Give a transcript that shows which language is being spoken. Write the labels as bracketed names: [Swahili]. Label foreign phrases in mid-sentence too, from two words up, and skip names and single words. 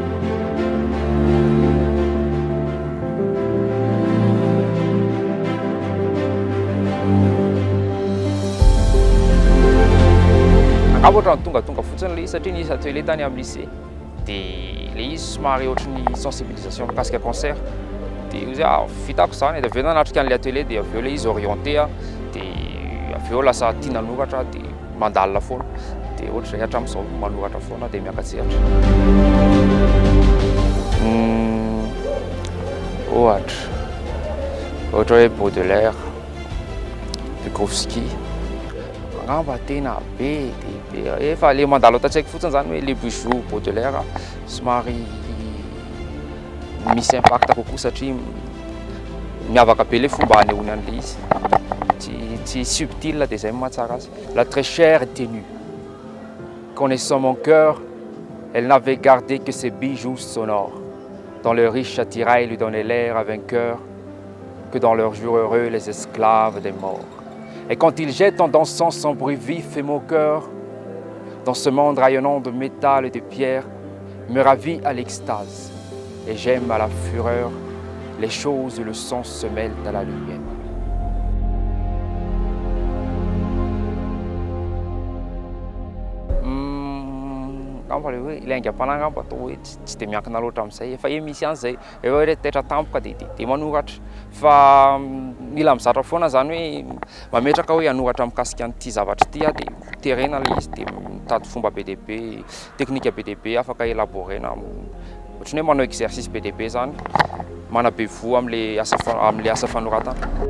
[Malagasy] Angamba tonga fotsiny ilay satria nisy atelier tany amin'ny lycée dia ilay izy somary ohatran'ny sensibilisation mikasika cancer dia izy vitako izany dia avy eo nanatrika an'ilay atelier dia avy eo ilay izy orienté dia avy eo lasa tia nanoratra dia mandalina foana dia ohatr'izay hatramin'izao manoratra foana dia miakatsehatra. Ohatra hoe Baudelaire, Bukowski. Angamba tena be dia be efa le mandalo tatsaiko fotsiny zany hoe [French] les bijoux [Malagasy] Baudelaire somary misy impact kokoa satria miavaka be le fomba anehoany an'ilay izy tsy subtil dia izay mahatsara azy. [French] La très chère et ténue, connaissant mon cœur, elle n'avait gardé que ses bijoux sonores. Dans le riche attirail lui donnait l'air vainqueur que dans leurs jours heureux les esclaves des morts. Et quand il jette en dansant son bruit vif et moqueur, dans ce monde rayonnant de métal et de pierre, me ravit à l'extase. Et j'aime à la fureur les choses où le sang se mêle à la lumière. [Malagasy] Ilay aingam-panahy angamba atao hoe tsy dia miankina loatra amin'izay efa misy an'izay efa hoe taitra tampoka dia manoratra fa mila mizatra foana zany hoe mametraka hoe hanoratra mikasika an'ity zavatra ity dia terena ilay izy dia mitady fomba be dia be teknika be dia be afaka élaborena ohatrany hoe manao exercice be dia be zany manabe voa amin'ilay asa fanoratana.